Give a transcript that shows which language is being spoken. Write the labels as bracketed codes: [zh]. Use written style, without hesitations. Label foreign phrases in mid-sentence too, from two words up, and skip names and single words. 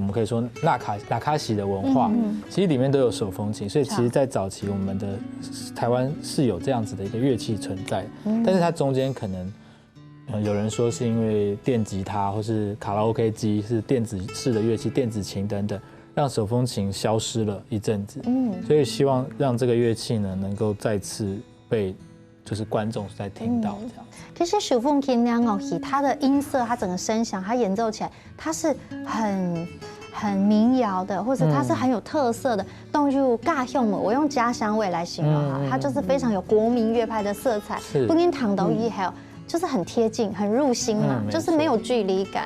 [zh] 們可以說那卡西的文化，其實裡面都有手風琴，所以其實在早期我們的台灣是有這樣子的一個樂器存在，但是它中間可能有人說是因為電吉他或是卡拉 OK 機是電子式的樂器，電子琴等等，讓手風琴消失了一陣子，所以希望讓這個樂器呢能夠再次被就是觀眾在聽到這樣。其實手風琴那樂器，它的音色，它整個聲響，它演奏起來，它是很民謠的，或者它是很有特色的。動入家鄉味，我用家鄉味來形容哈，它就是非常有國民樂派的色彩。不僅彈到以後， 就是很贴近、很入心嘛，就是没有距离感。